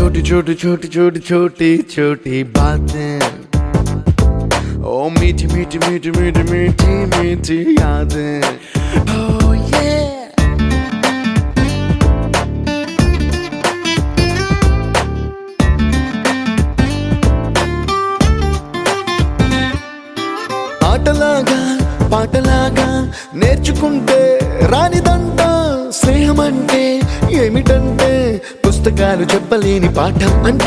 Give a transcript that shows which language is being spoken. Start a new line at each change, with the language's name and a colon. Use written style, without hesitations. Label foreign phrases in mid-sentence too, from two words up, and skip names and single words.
Hindi: छोटी छोटी छोटी छोटी छोटी बातें, ओ मीठी मीठी मीठी मीठी मीठी मीठी यादें.
English: Oh yeah.
Telugu: ఆటలాగా పాటలాగా నేర్చుకుంటే రానిదంట స్నేహం అంటే ఏమిటంటే పుస్తకాలు చెప్పలేని పాఠం అంట.